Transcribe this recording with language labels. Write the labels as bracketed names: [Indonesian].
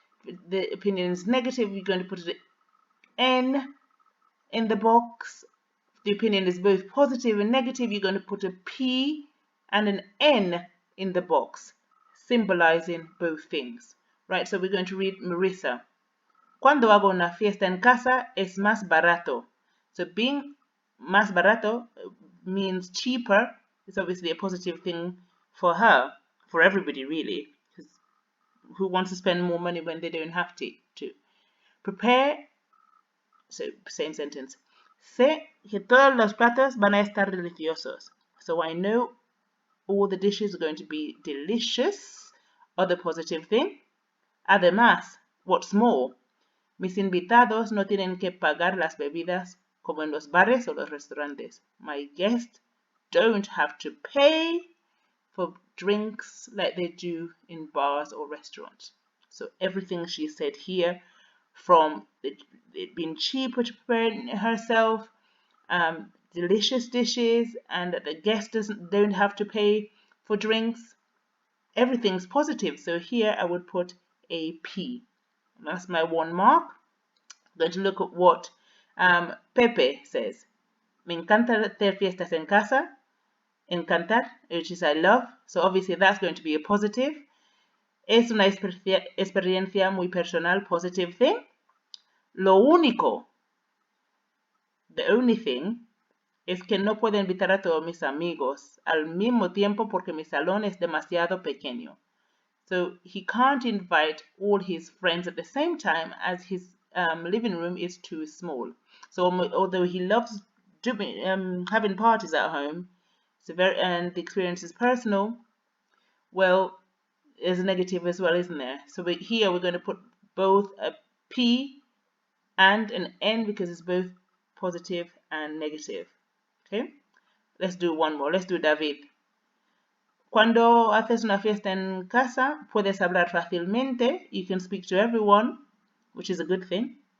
[English] If the opinion is negative, you're going to put an N in the box. If the opinion is both positive and negative, you're going to put a P and an N in the box, symbolizing both things. Right, so we're going to read Marissa. [Spanish] Cuando hago una fiesta en casa es más barato. [English] So being [Spanish] más barato [English] means cheaper. It's obviously a positive thing for her, for everybody really. Because who wants to spend more money when they don't have to? Prepare, so same sentence. [Spanish] Sé que todos los platos van a estar deliciosos. [English] So I know all the dishes are going to be delicious. Other positive thing. [Spanish] Además, [English] what's more, [Spanish] mis invitados no tienen que pagar las bebidas como en los bares o los restaurantes. [English] My guests don't have to pay for drinks like they do in bars or restaurants. So everything she said here, from it being cheaper to prepare herself, delicious dishes, and that the guest don't have to pay for drinks, everything's positive. So here I would put a P. That's my 1 mark. I'm going to look at what Pepe says. [Spanish] Me encanta hacer fiestas en casa. [English] Encantar, which is I love. So obviously that's going to be a positive. [Spanish] Es una experiencia muy personal, [English] positive thing. [Spanish] Lo único, [English] the only thing, [Spanish] es que no puedo invitar a todos mis amigos al mismo tiempo porque mi salón es demasiado pequeño. [English] So he can't invite all his friends at the same time as his living room is too small. So although he loves having parties at home, and the experience is personal, well, there's a negative as well, isn't there? So here we're going to put both a P and an N because it's both positive and negative. Okay, let's do one more. Let's do David. [Spanish] Cuando haces una fiesta en casa, puedes hablar fácilmente. [English] You can speak to everyone, which is a good thing.